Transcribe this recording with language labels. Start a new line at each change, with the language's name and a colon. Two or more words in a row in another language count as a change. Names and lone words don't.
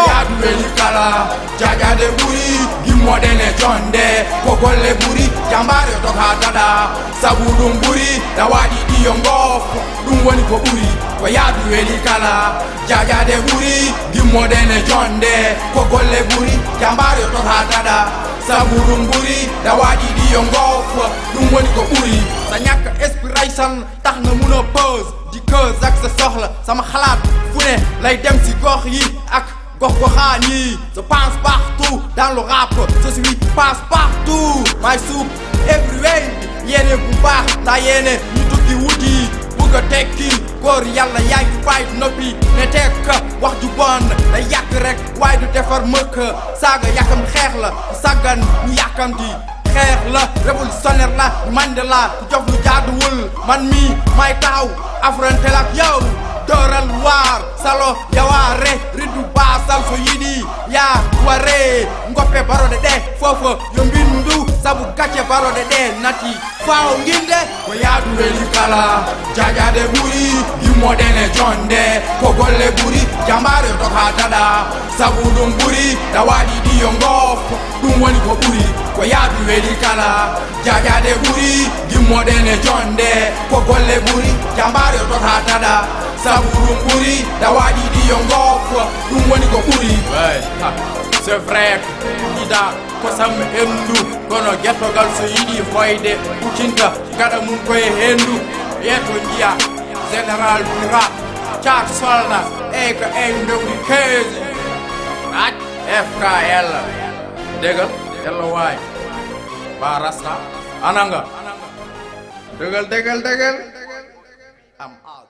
Fula: Yaadu weli kala, jajade ɓuri, immodene jonde, ko golle ɓuri, jambare to ha dada, sabu ɗum ɓuri, dawaɗi ɗiyo ngof, ɗum woni ko ɓuri, ko yaadu weli kala, jajade ɓuri, immodene jonde, ko golle ɓuri, jambare to ha dada, sabu ɗum ɓuri, dawaɗi ɗiyo ngof, ɗum woni ko ɓuri.
Wolof: Sa ñàkk inspiration, tax nga mun a pause, di cause ak sa soxla, sama xalaat, fu ne lay dem si gox yi, ak gox goxaan yi.
French: Je pense partout dans le rap, je suis passe partout,
English: my soup everywhere.
Wolof: Yéene bu baax, la yéene, ñu tukki wuti, bugg a tekki, góor yàlla yaa ngi fay noppi, ne tekk, wax ju bon, day yàq rek, waaye du defar mëkk, saaga yàkkam xeex la, sàggan ñu yàkkamti, xeex la, révolutionnaire la, Mandela, ku jof lu jaaduwul, man mi, may taxaw, affronté la ak yow, dooral waar,
Fula: salo, yawaare, riddu baasal so yiɗi, yaa ware, ngoppe barode ɗe, fofo, yo mbindu, sabu gacce barode ɗe, nati, faaw nginde. Ko yaadu weli kala, jajade ɓuri, immodene jonde, ko golle ɓuri, jambare to ha dada, sabu ɗum ɓuri, dawaɗi ɗiyo ngof, ɗum woni ko ɓuri. Ko yaadu weli kala, jajade ɓuri, immodene jonde, ko golle ɓuri, jambare to ha dada, sabu ɗum ɓuri, dawaɗi ɗiyo ngof, ɗum woni ko ɓuri.
French: Ouais, ha, c'est vrai, ida,
Fula: kosam hendu, kono gettogal so yiɗi hoyde, utinta, gaɗa mum koye hendu, yeto jiya,
French: général du rap,
Fula: Thiat Soldat, aka en ndewdi quinze, Aj, F K L, degal, L O Y, ba rasta, ananga, degal, degal, degal,
English: am out.